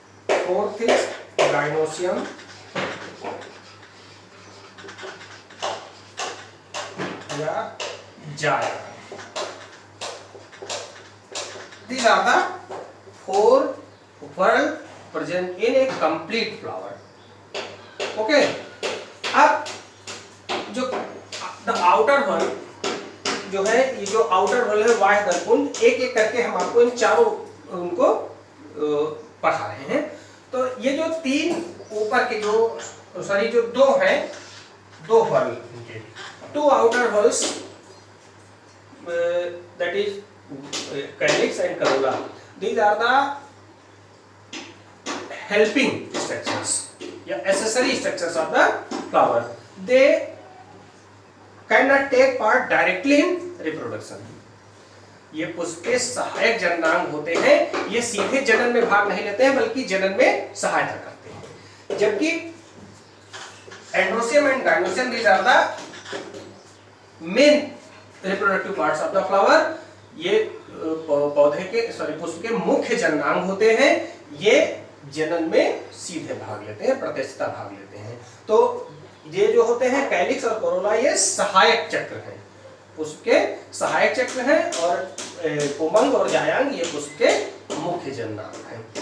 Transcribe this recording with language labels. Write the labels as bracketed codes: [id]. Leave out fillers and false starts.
[en] fourth is [hi] gynoecium या जाया। [en] These are the 4 whorls present in a complete flower. Okay. [hi] अब जो the outer whorl जो है, ये जो outer whorl है वाह दलपुंज, एक एक करके हम आपको इन चारों उनको पढ़ा रहे हैं। तो ये जो 3 ऊपर के जो 2 हैं, 2 whorl, [en] 2 outer whorls that is calyx and corolla. These are the helping structures या accessory structures of the flower. They cannot take part directly in reproduction. [hi] ये पुष्प के सहायक जननांग होते हैं। ये सीधे जनन में भाग नहीं लेते हैं बल्कि जनन में सहायता करते हैं। [en] जबकि androecium and gynoecium these are the main reproductive parts of the flower. [hi] ये पौधे के पुष्प के मुख्य जननांग होते हैं। ये जनन में सीधे भाग लेते हैं, प्रत्यक्षता भाग लेते हैं। तो ये जो होते हैं कैलिक्स और कोरोला, ये सहायक चक्र हैं। पुष्प के सहायक चक्र हैं और पुमंग और जायांग ये पुष्प के मुख्य जननांग हैं।